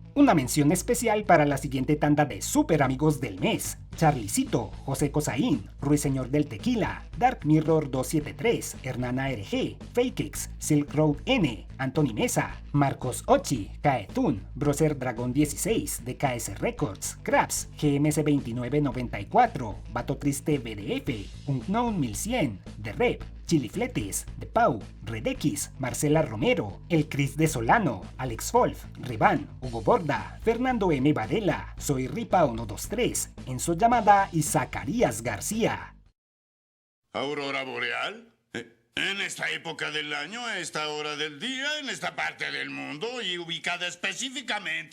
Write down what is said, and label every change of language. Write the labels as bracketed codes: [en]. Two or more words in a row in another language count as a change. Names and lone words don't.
[es] Una mención especial para la siguiente tanda de super amigos del mes: Charlicito, José Cosaín, Ruiseñor del Tequila, Dark Mirror 273, Hernana RG, Fakex, Silk Road N, Anthony Mesa, Marcos Ochi, Kaetun, Broser Dragón 16, DKS Records, Krabs, GMS 2994, Vato Triste BDF, Unknown 1100, The Rep, Chilifletes, De Pau, Redex, Marcela Romero, El Cris de Solano, Alex Wolf, Revan, Hugo Borda, Fernando M. Varela, Soy Ripa 123, Enzo Llamada y Zacarías García. ¿Aurora boreal? En esta época del año, a esta hora del día, en esta parte del mundo y ubicada específicamente